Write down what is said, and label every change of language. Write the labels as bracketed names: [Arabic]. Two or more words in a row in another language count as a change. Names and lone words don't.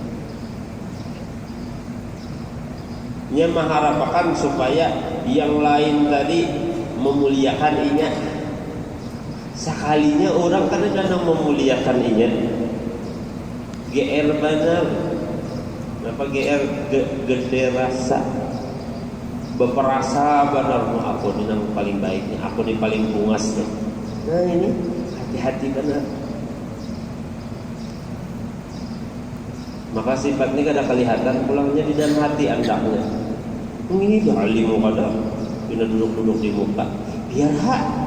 [Banjar] Ini mengharapkan supaya yang lain tadi memuliakan inya. Sekalinya orang kan ada memuliakan inya. GR benar, apa GR [Indonesian] gede rasa. [Banjar] Berperasa benar, aku ini yang paling baiknya, aku ini paling bungasnya. Nah ini hati-hati benar. Maka sifat ini kada kelihatan pulangnya di dalam hati andaknya. Ini dah alimu kada, bila duduk-duduk di muka, biar hak.